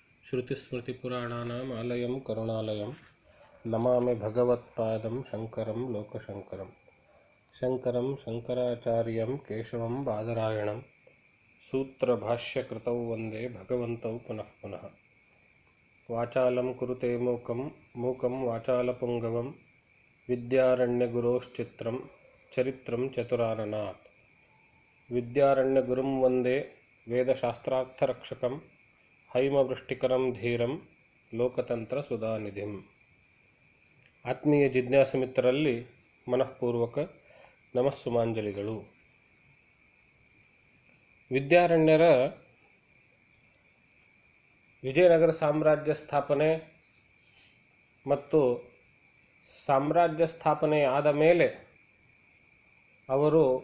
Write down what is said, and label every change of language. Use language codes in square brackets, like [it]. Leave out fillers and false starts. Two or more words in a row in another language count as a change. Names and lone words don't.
[sa] श्रुतिस्मृतिपुराणानाम् आलयं करुणालयं नमामि भगवत्पादं शङ्करं लोकशङ्करं शङ्करं शङ्कराचार्यं केशवं बादरायणं सूत्रभाष्यकृतौ वन्दे भगवन्तौ पुनः पुनः। वाचालं कुरुते मूकं वाचालपुङ्गवं विद्यारण्यगुरोश्चित्रं चरित्रं चतुराननात्। विद्यारण्यगुरुं वन्दे वेदशास्त्रार्थरक्षकं ಹೈಮವೃಷ್ಟಿಕರಂ ಧೀರಂ ಲೋಕತಂತ್ರ ಸುಧಾನಿಧಿಂ. [kn] ಆತ್ಮೀಯ ಜಿಜ್ಞಾಸು ಮಿತ್ರರಲ್ಲಿ ಮನಃಪೂರ್ವಕ ನಮಸ್ಸುಮಾಂಜಲಿಗಳು. ವಿದ್ಯಾರಣ್ಯರ ವಿಜಯನಗರ ಸಾಮ್ರಾಜ್ಯ ಸ್ಥಾಪನೆ ಮತ್ತು ಸಾಮ್ರಾಜ್ಯ ಸ್ಥಾಪನೆ ಆದ ಮೇಲೆ ಅವರು